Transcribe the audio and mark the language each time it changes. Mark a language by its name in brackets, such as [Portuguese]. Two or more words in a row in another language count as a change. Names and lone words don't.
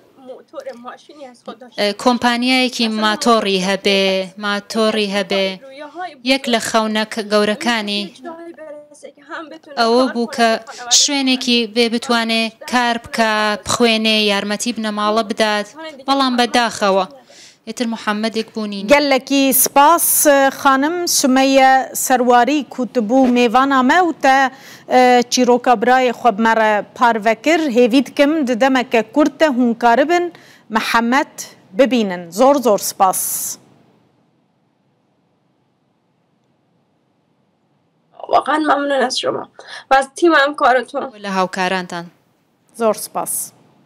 [Central Kurdish] کۆمپانیایەکی ماتۆڕی هەبێ یەک لە خەونە گەورەکانی ئەوە بوو کە شوێنێکی بێ بتوانێ کار بکە بخوێنێ یارمەتی بنەماڵە بدات بەڵام بەداخەوە ئێتر محەممەدێک بوونی. [Kurdish] گەلێکی سپاس خانم سومەیە سەرواری کوتبوو mêvana me û te çîroka birayê xwe bi me re parve kir hêvî dikim di demeke Kurd te hûn karibin Mehemmed bibînin. Zor zor spas. [Persian] واقعا ممنون از شما و از تیم همکارتون. [Central Kurdish] لە هاوکارانتان زۆر سپاس.